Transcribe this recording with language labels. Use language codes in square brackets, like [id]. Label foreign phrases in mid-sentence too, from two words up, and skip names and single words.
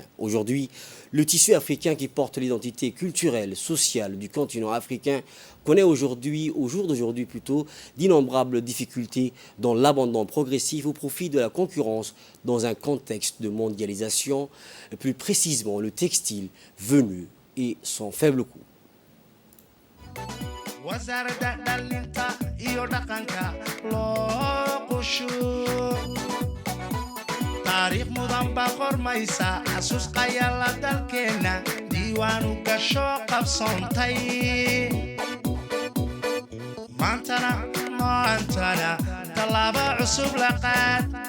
[fr] Aujourd'hui, le tissu africain qui porte l'identité culturelle, sociale du continent africain connaît aujourd'hui, au jour d'aujourd'hui plutôt, d'innombrables difficultés dans l'abandon progressif au profit de la concurrence dans un contexte de mondialisation, plus précisément le textile venu et son faible coût. [so] wasaaradda dhalinta iyo dhaqanka loo qushu taariikh mudan baa qormaysa xasuus qayala dalkeenna diiwaanu gasho qabsoontay maantana tallaabo cusub la qaad